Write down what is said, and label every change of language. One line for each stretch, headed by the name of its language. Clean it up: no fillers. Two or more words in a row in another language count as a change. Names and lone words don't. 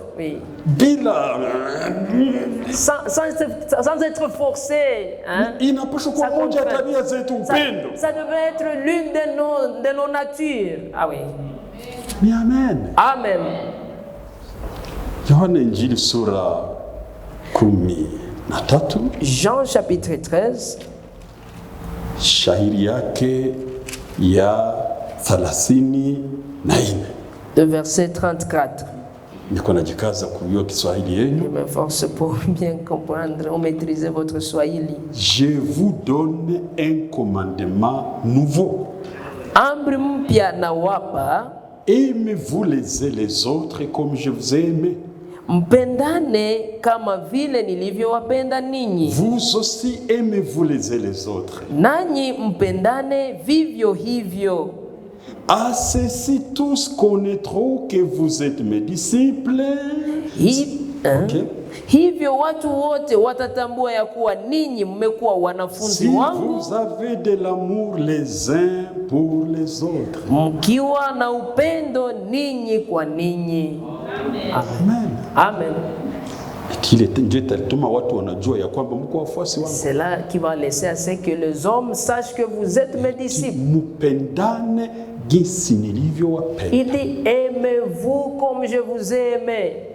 French: Oui. Sans être forcés. Hein? Ça devrait être l'une de nos natures. Ah oui. Amen. Amen. Jean chapitre 13.
Swahili: Shairi yake ya 34.
French: De verset 34.
Swahili: Niko najikaza kujua Kiswahili yenu.
French: Je m'efforce pour bien comprendre ou maîtriser votre Swahili. Je vous donne un commandement nouveau.
Swahili: Amri mpya nawapa.
French: Aimez-vous les uns les autres comme je vous ai aimé.
Swahili: Mpendane kama vile nilivyowapenda ninyi.
French: Vous aussi aimez-vous les uns les autres.
Swahili: Nanyi mpendane vivyo hivyo.
French: À ceci tous connaîtront que vous êtes mes disciples.
Swahili: Hivyo watu wote watatambua ya kuwa ninyi mmekuwa wanafunzi wangu.
French: Si vous avez de l'amour les uns pour les autres.
Swahili: Mkiwa na upendo ninyi kwa ninyi. Amen. Amen.
French: C'est là qui va laisser à ce que les hommes sachent que vous êtes mes disciples. Il dit, aimez-vous comme je vous ai aimé.